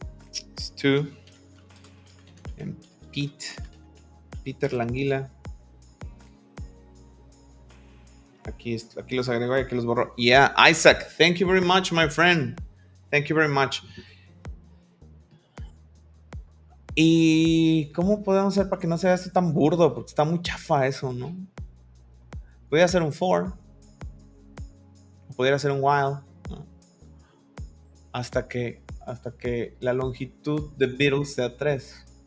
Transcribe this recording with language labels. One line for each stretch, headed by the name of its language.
English: It's 2 and Peter Languila.
Spanish: Aquí los agregó y aquí los borró.
English: Yeah, Isaac, thank you very much, my friend. Thank you very much.
Spanish: ¿Y cómo podemos hacer para que no sea así tan burdo? Porque está muy chafa eso, ¿no? Voy a hacer un for. Podría hacer un while, ¿no? hasta que la longitud de Beatles sea 3.